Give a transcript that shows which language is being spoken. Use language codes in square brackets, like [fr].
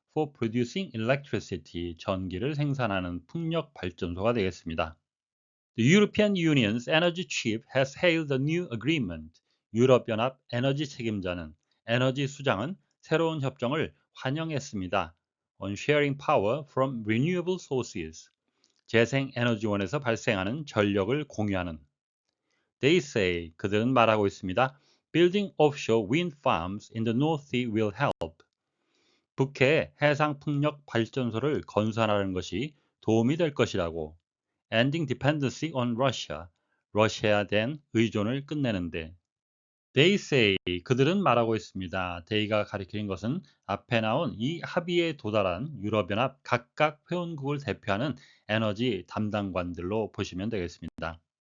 [en] for producing electricity, [ko] 전기를 생산하는 풍력 발전소가 되겠습니다. [en] The European Union's energy chief has hailed the new agreement. [ko] 유럽연합 에너지 책임자는 에너지 수장은 새로운 협정을 환영했습니다. [en] On sharing power from renewable sources. [ko] 재생에너지원에서 발생하는 전력을 공유하는. [en] They say, [ko] 그들은 말하고 있습니다. [en] Building offshore wind farms in the North Sea will help. [ko] 북해에 해상 풍력 발전소를 건설하는 것이 도움이 될 것이라고. [en] Ending dependency on Russia. [ko] 러시아에 대한 의존을 끝내는데. [en] They say, [ko] 그들은 말하고 있습니다. they가 가리키는 것은 앞에 나온 이 합의에 도달한 유럽연합 각각 회원국을 대표하는 에너지 담당관들로 보시면 되겠습니다.